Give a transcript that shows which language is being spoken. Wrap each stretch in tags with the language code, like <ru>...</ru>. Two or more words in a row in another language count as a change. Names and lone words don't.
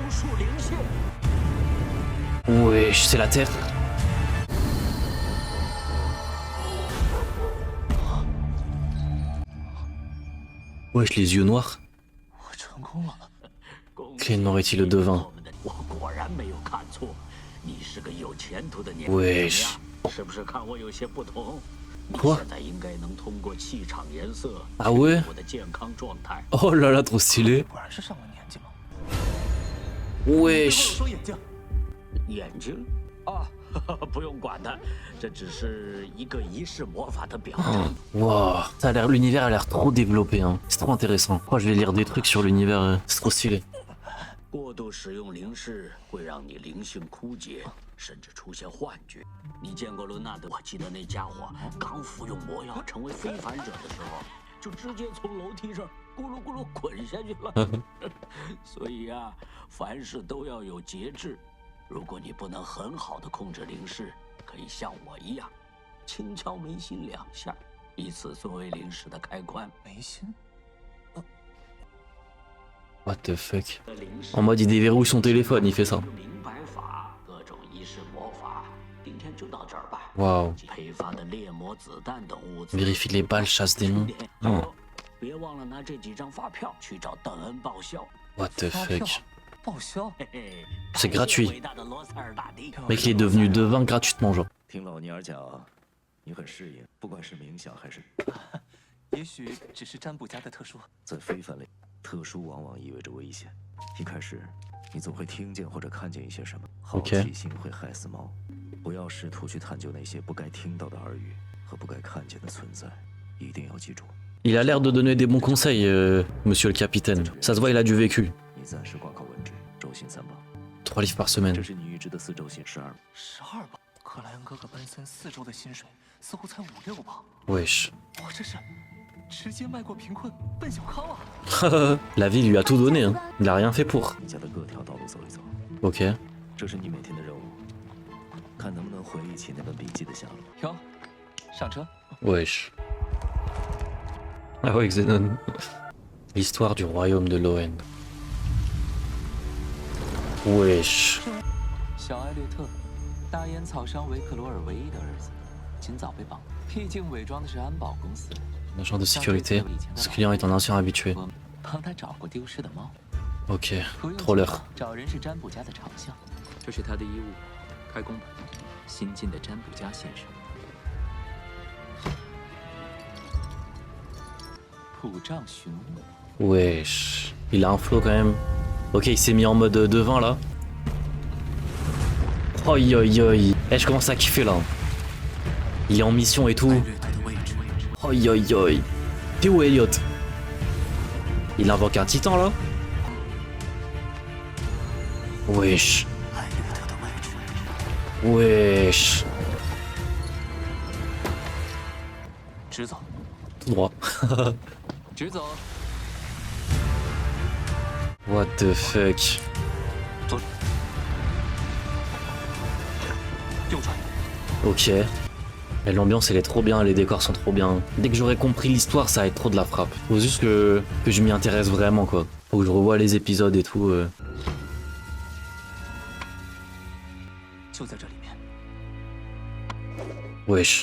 <fr>Wesh, c'est la Terre. Wesh, les yeux noirs. Clément aurait-il le devin?</fr> <zh>我果然没有看错，你是个有前途的年轻人。</zh> <fr>Wesh.</fr> <zh>是不是看我有些不同？你</zh> <fr>Quoi?</fr> <zh>现在应该能通过气场颜色</zh> <fr>Ah ouais?</fr> <zh>我的健康状态。</zh> <fr>Oh là là, trop stylé.</fr> <zh>果然是上了年纪吗？</zh> <fr>Wesh.</fr> <zh>说眼睛。眼睛啊，不用管它，这只是一个仪式魔法的表征。</zh> <fr>Wow, ça a l'air, l'univers a l'air trop développé, hein. C'est trop intéressant. Moi, je vais lire des trucs sur l'univers, c'est trop stylé.</fr> <zh>过度使用灵视会让你灵性枯竭，甚至出现幻觉。你见过伦纳德？我记得那家伙刚服用魔药成为非凡者的时候， 就直接从楼梯上咕噜咕噜滚下去了。所以啊，凡事都要有节制。如果你不能很好的控制灵视，可以像我一样，轻敲眉心2下，以此作为灵视的开关。眉心。</zh> <en>What the fuck?</en> <fr>En mode il déverrouille son téléphone, il fait ça. Waouh. Vérifie les balles, chasse démons.</fr> <en>Oh. What the fuck?</en> <fr>C'est gratuit. Mec, il est devenu devin gratuitement, genre.</fr> <zh>听老娘讲，你很适应，不管是冥想还是…… 也许只是占卜家的特殊。在非凡类，特殊往往意味着危险。一开始，你总会听见或者看见一些什么，好奇心会害死猫。不要试图去探究那些不该听到的耳语和不该看见的存在，一定要记住。</zh> <fr>Il a l'air de donner des bons conseils, monsieur le capitaine. Ça se voit, il a du vécu.</fr> <zh>你暂时挂靠文职，周薪3磅。</zh> <fr>3 livres par semaine.</fr> <zh>这是你预支的4周薪，12磅。 12磅。克莱恩哥哥奔森4周的薪水似乎才5、6磅。</zh> <fr>Wesh.</fr> <zh>我这是直接迈过贫困奔小康啊</zh> <fr>La vie lui a tout donné, hein. Il a rien fait pour.</fr> <zh>你家的各条道路走一走。</zh> <fr>Ok.</fr> <zh>这是你每天的任务，看能不能回忆起那本笔记的下落。哟，上车。</zh> <fr>Wesh. Ah ouais, Xenon. L'histoire du royaume de Loen. Wesh.</fr> <zh>小艾略特，大烟草商维克罗尔唯一的儿子，今早被绑。僻静伪装的是安保公司。</zh> <fr>Agent de sécurité. Ce client est un ancien habitué.</fr> <zh>帮他找过丢失的猫。</zh> <fr>Ok. Trop l'heure.</fr> <zh>找人是占卜家的长项，这是他的衣物，开工吧，新晋的占卜家先生。普障寻物。</zh> <fr>Wesh. Il a un flow quand même. Ok, il s'est mis en mode devin là. Oi oi oi. Eh, je commence à kiffer là. Il est en mission et tout. Oi oi oi. T'es où Elliot? Il invoque un titan là? Wesh. Wesh. Tout droit.</fr> <en>What the fuck?</en> <fr>Ok. Et l'ambiance elle est trop bien, les décors sont trop bien. Dès que j'aurai compris l'histoire, ça va être trop de la frappe. Faut juste que je m'y intéresse vraiment quoi. Faut que je revoie les épisodes et tout. Wesh.</fr>